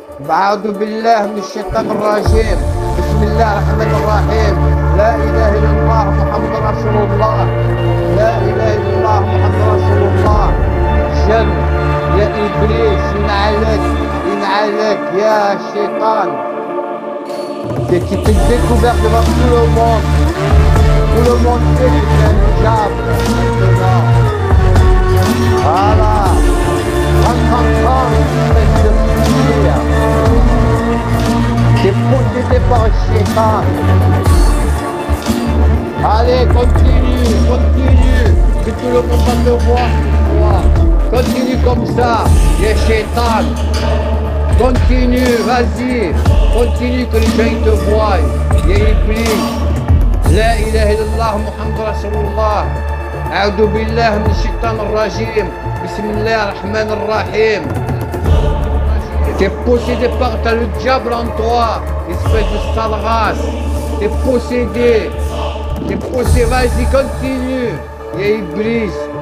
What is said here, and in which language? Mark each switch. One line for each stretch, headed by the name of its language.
Arabic: أعوذ بالله من الشيطان الرجيم. بسم الله الرحمن الرحيم. لا إله إلا الله محمد رسول الله. لا إله إلا الله محمد رسول الله. جن يا إبليس ينعلك ينعلك يا شيطان.
French: T'es découvert devant tout le monde. Tout le monde sait que c'est un diable maintenant. Voilà. Rentre, espèce de fuir. T'es possédé par un shaitan. Allez, continue, continue. Que tout le monde va te voir. Continue comme ça, les shaitan. Continue, vas-y. Continue que les gens te voient.
Arabic: Il Iblis. La ilaha illallah Muhammad Rasulullah. أعوذ بالله من الشيطان الرجيم. بسم الله الرحمن الرحيم.
French: T'es possédé par, t'as le diable en toi, espèce de sale race. T'es possédé. T'es possédé, vas-y, continue. Et Iblis.